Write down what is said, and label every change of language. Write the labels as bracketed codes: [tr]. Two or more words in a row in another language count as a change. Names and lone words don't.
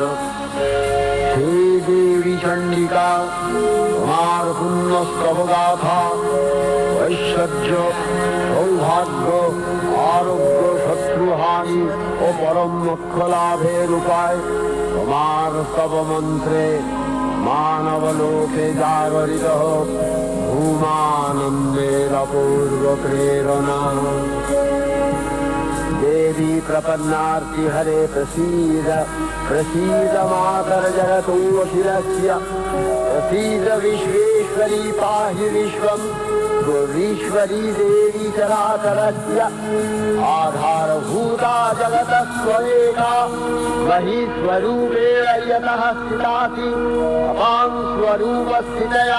[bn] সেই দেবী চণ্ডিকা তোমার পুণ্যস্তব গাথা ঐশ্বর্য সৌভাগ্য আরোগ্য শত্রুহানি ও পরম মোক্ষ লাভের উপায় তোমার স্তব মন্ত্রে মানব লোকে জাগরিত হোক ভূমানন্দের অপূর্ব প্রেরণা। [sa] देवी प्रपन्नार्ति हरे प्रसीद प्रसीद मातर जगतोऽखिलस्य प्रसीद विश्वेश्वरी पाहि विश्वं गुरीश्वरी देवी चराचरस्य आधारभूता जगतस्त्वमेका मही स्वरूपेण यतः स्थितासि अपां स्वरूपस्थितया